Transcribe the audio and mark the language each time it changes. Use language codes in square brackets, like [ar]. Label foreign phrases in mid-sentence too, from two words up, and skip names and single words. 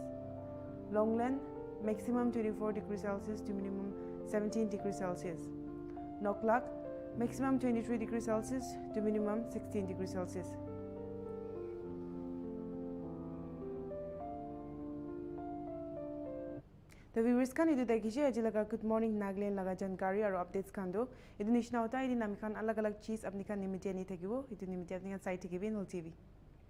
[en] Longland maximum 24 degrees Celsius to minimum 17 degrees Celsius. Noklak maximum 23 degrees Celsius to minimum 16 degrees Celsius. The viewers [nag] kan idu dekhiche ajilaka [en] good morning [nag] Nagaland laga jankari aru updates kan do idu nishna hota idi nami kan alag alag cheez apni kan nimite ni thakibo idu nimite apni kan site thakibe Nltv.